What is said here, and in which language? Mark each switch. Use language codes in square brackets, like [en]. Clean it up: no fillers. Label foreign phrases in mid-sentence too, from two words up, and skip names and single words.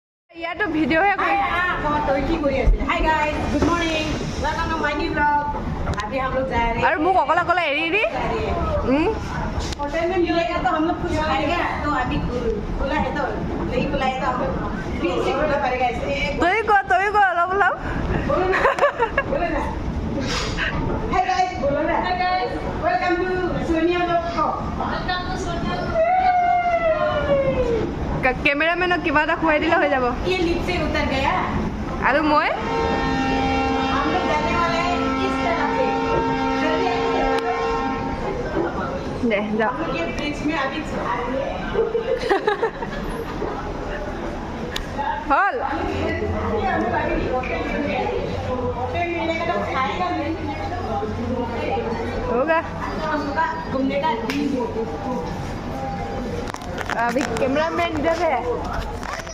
[as] ইয়াতো ভিডিঅ'হে কৰি [en] hi guys good morning welcome to my new blog [hi] अभी हम लोग जा रहे हैं [as] আৰু মোক অকলে অকলে এৰি দি [hi] होटल में मिलेगा तो हम लोग कुछ खाएगा तो अभी खुला है तो नहीं खुला है तो हम लोग फिर से खुला पड़ेगा इसलिए [as] তই ক অলপ অলপ [hi] बोलो ना [en] hi guys [hi] बोलो ना [en] hi guys welcome to Sonia blog welcome to Sonia [as] কেমেৰামেনক কিবা এটা খুৱাই দিলে হৈ যাব [hi] ये लिफ्ट से उतर गया [as] আৰু মই [hi] हम लोग जाने वाले हैं इस तरफ से [as] দে যাওঁ [hi] ये ब्रिज में अभी आ रहे हैं [as] হ'ল [hi] होटल मिलेगा तो खाएगा नहीं होगा घूमने का अभी कैमरामैन इधर है